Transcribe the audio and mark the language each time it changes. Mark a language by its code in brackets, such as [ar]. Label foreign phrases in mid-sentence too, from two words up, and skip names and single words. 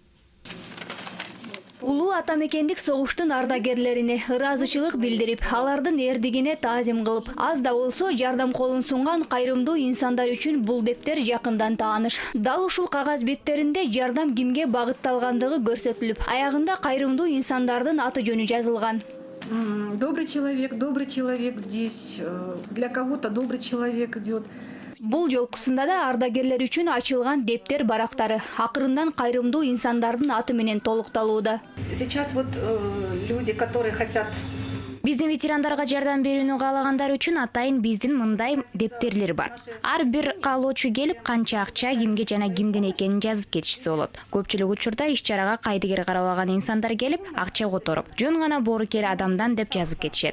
[ky] Улуу атамекендик согуштун ардагерлерине ыраазычылык билдирип, алардын эрдигине таазим кылып, аз да болсо жардам колун сунган кайрымдуу инсандар үчүн бул дептер жакындан тааныш. Дал ушул кагаз беттеринде жардам кимге багытталгандыгы көрсөтүлүп, аягында кайрымдуу инсандардын аты жөнү жазылган. [ru] Добрый человек здесь, для кого-то добрый человек идет. [ky] Бул жолкусунда да ардагерлер үчүн ачылган дептер барактары акырындан кайрымдуу инсандардын аты менен толукталууда. [ru] Сейчас вот люди, которые хотят [ky] Биздин ветерандарга жардам берүүнү каалагандар үчүн атайын биздин мындай дептерлер бар. Ар бир каалоочу келип канча акча кимге жана кимден экенин жазып кетишсе болот. Көпчүлүк учурда иш-чарага кайдыгер карабаган инсандар келип акча которуп, жөн гана боорукер адамдан деп жазып кетишет.